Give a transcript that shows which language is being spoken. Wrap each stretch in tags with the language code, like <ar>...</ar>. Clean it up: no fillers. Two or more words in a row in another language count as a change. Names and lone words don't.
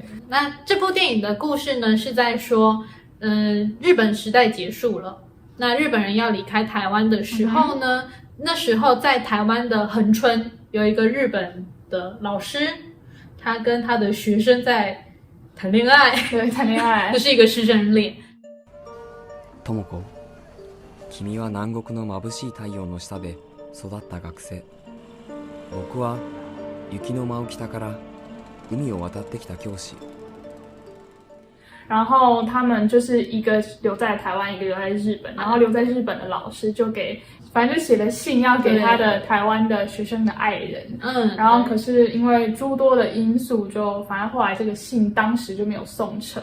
<zh>那这部电影的故事呢，是在说，日本时代结束了，那日本人要离开台湾的时候呢，那时候在台湾的恒春有一个日本的老师，他跟他的学生在谈恋爱，对，谈恋爱，这是一个师生恋。</zh> <ja>智子、君は南国の眩しい太陽の下で育った学生。僕は雪の舞う北から海を渡ってきた教師。</ja> <zh>然后他们就是一个留在台湾，一个留在日本。然后留在日本的老师就给，反正就写了信要给他的台湾的学生的爱人。然后可是因为诸多的因素，就反正后来这个信当时就没有送成。</zh>